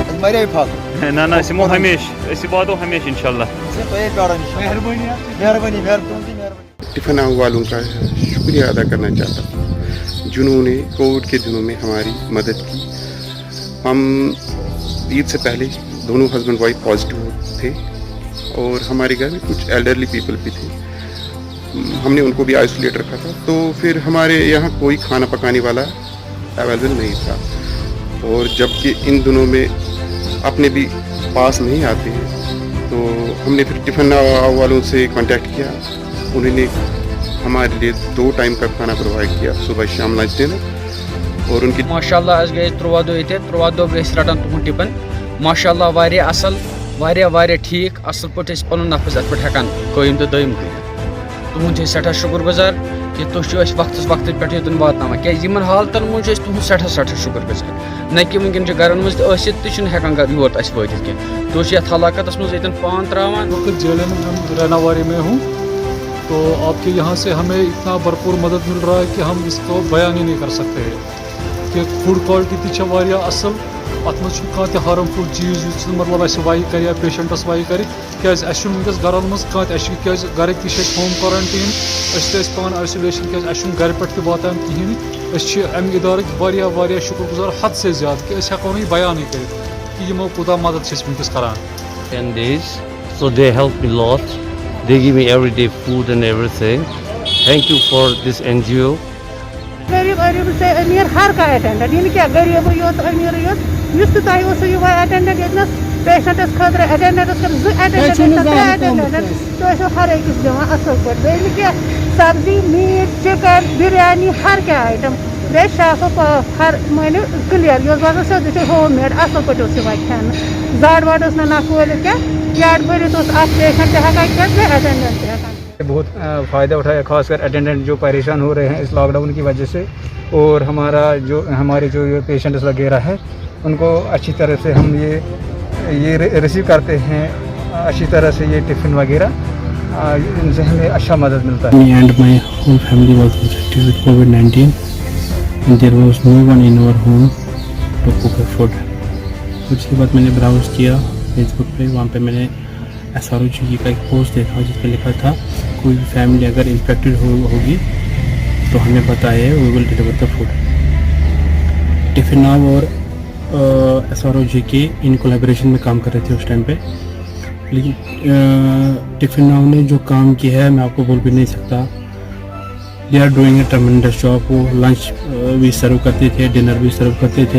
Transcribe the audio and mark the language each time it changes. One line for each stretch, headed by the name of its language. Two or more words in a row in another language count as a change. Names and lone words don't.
Kashmiri: واریاہ فاق نہ نہ أسۍ یِمو ہمیشہِ أسۍ واتو ہمیشہِ اِنشاءاللہ تۄہے پیاران مہربٲنی مہربٲنی مہربٲنی
Urdu: ٹفن والوں کا شکریہ ادا کرنا چاہتا ہوں جنہوں نے کووڈ کے دنوں میں ہماری مدد کی. ہم عید سے پہلے دونوں
English: husband wife
Urdu: پازیٹیو تھے اور ہمارے گھر میں کچھ
English: elderly people
Urdu: بھی تھے. ہم نے ان کو بھی آئسولیٹ رکھا تھا. تو پھر ہمارے یہاں کوئی کھانا پکانے والا اویلیبل نہیں تھا اور جب کہ ان دنوں میں اپنے بھی پاس نہیں آتے ہیں تو ہم نے پھر ٹفن والوں سے کانٹیکٹ کیا. انہوں نے ہمارے لیے 2 ٹائم کا کھانا پرووائڈ کیا, صبح شام
English: lunch dinner.
Urdu: اور ان کی
Kashmiri: ماشاء اللہ اس گئے 13 دۄہ ییٚتہِ 13 دۄہ گٔے أسۍ رٹان تُہُنٛد ٹِپن. ماشاء اللہ واریاہ اصل واریاہ ٹھیٖک اصل پٲٹھۍ أسۍ پنُن نفظ اتھ پٮ۪ٹھ ہٮ۪کان قٲیِم تہٕ دٲیِم کٔرِتھ. تُہُنٛد چھِ أسۍ سٮ۪ٹھاہ شُکر گُزار کہِ تُہۍ چھِو اَسہِ وقتس پٮ۪ٹھ یوٚتن واتناوان. کیٛازِ یِمن حالتن منٛز چھِ أسۍ تُہُنٛد سٮ۪ٹھاہ شُکر گُزار. نہ کہِ وٕنکٮ۪ن چھِ گرن منٛز تہِ ٲسِتھ تہِ چھِنہٕ ہٮ۪کان یور اَسہِ وٲتِتھ کینٛہہ. تُہۍ چھِ یتھ ہلاکتس منٛز ییٚتٮ۪ن پان ترٛاوان.
Urdu: وقت جیلن رہناواری میں ہوں تو آپ کے یہاں سے ہمیں اتنا بھرپور مدد مل رہا ہے کہ ہم اس کو بیان ہی نہیں کر سکتے کہ
English: food quality
Kashmiri: تہِ چھِ واریاہ اصل. اتھ منٛز چھُنہٕ کانٛہہ تہِ ہارمفُل چیٖز یُس مطلب اَسہِ وایہِ کرِ یا پیشنٹس وایہِ کرِ. کیٛازِ اَسہِ چھُنہٕ وٕنکٮ۪س گرن منٛز کانٛہہ تہِ اَسہِ چھِ کیٛازِ گرٕکۍ تہِ چھِ اَسہِ
English: home quarantine
Kashmiri: أسۍ تہِ ٲسۍ پانہٕ آیسولیشن کیٛازِ اَسہِ چھُنہٕ گرِ پٮ۪ٹھ تہِ واتان کِہیٖنۍ. أسۍ چھِ اَمہِ اِدارٕکۍ واریاہ شُکر گُزار
Urdu: حد سے زیادٕ
Kashmiri: کہِ أسۍ ہٮ۪کو نہٕ یہِ بیانٕے کٔرِتھ کہِ یِمو کوٗتاہ مدد چھِ أسۍ وٕنکٮ۪س کران.
English: 10 days, so they helped me a lot. They give me everyday food and everything. Thank you for this NGO.
Urdu: غریب سے امیر ہر کا اٹینڈنٹ یہ کیا
Kashmiri: غریب یوت امیر یوت یس تہ تۄہہِ اوسو یہ اٹینڈنٹ یتنس پیشنٹس خاطر اٹینڈنٹس خاطر 2 اٹینڈنٹ 3 اٹینڈنٹ تۄہہِ ٲسو ہر أکِس دِوان اصل پٲٹھۍ. بیٚیہِ نہٕ کینٛہہ سبزی
English: meat chicken
Kashmiri: بریانی ہر کینٛہہ آیٹم بیٚیہِ شاف ہر مٲنِو کلیر یہِ اوس باسان سیوٚدُے چھُ
English: home made
Kashmiri: اصل پٲٹھۍ اوس یِوان کھٮ۪نہٕ. زڈ وڈ ٲس نہٕ نکھ وٲلِتھ کینٛہہ پیٹ بٔرِتھ اوس اکھ پیشنٹ تہِ ہٮ۪کان کھٮ۪تھ بیٚیہِ اٹینڈنٹ تہِ ہٮ۪کان.
Urdu: بہت فائدہ اٹھایا, خاص کر اٹینڈنٹ جو پریشان ہو رہے ہیں اس
English: lockdown
Urdu: کی وجہ سے, اور ہمارے جو پیشنٹس وغیرہ ہیں ان کو اچھی طرح سے ہم یہ ریسیو کرتے ہیں اچھی طرح سے. یہ ٹفن وغیرہ ان سے ہمیں اچھا مدد ملتا ہے.
English: Me and my whole family was infected with COVID-19 and there was no one in our home to cook our food.
Urdu: اس کے بعد میں نے براؤز کیا فیس بک پہ, وہاں پہ میں نے SROG کا ایک پوسٹ دیکھا جس پہ لکھا تھا کوئی فیملی اگر انفیکٹڈ ہوگی تو ہمیں بتائے
English: we will deliver the food.
Urdu: ٹفن ناؤ اور SROG کے ان کولیبریشن میں کام کر رہے تھے اس ٹائم پہ. لیکن ٹفن ناؤ نے جو کام کیا ہے میں آپ کو بول بھی نہیں سکتا.
English: they are doing a tremendous job.
Urdu: وہ لنچ بھی سرو کرتے تھے, ڈنر بھی سرو کرتے تھے.